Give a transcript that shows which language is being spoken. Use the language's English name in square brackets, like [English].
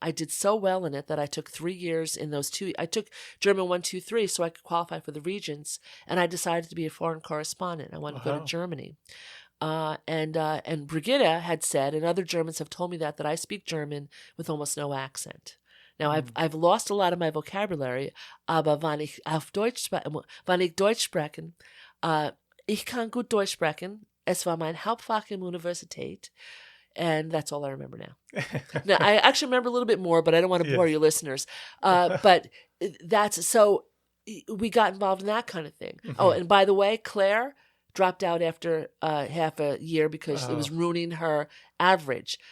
[English] I did so well in it that I took 3 years in those 2. I took German 1, 2, 3 so I could qualify for the Regents, and I decided to be a foreign correspondent. I wanted to go to Germany. And Brigitte had said, and other Germans have told me that I speak German with almost no accent. Now, I've lost a lot of my vocabulary, [German] aber wenn ich Deutsch sprechen, ich kann gut Deutsch sprechen. Es war mein Hauptfach in Universität. [English] And that's all I remember now. Now, I actually remember a little bit more, but I don't want to bore your listeners. But so we got involved in that kind of thing. Oh, and by the way, Claire dropped out after half a year because it was ruining her average.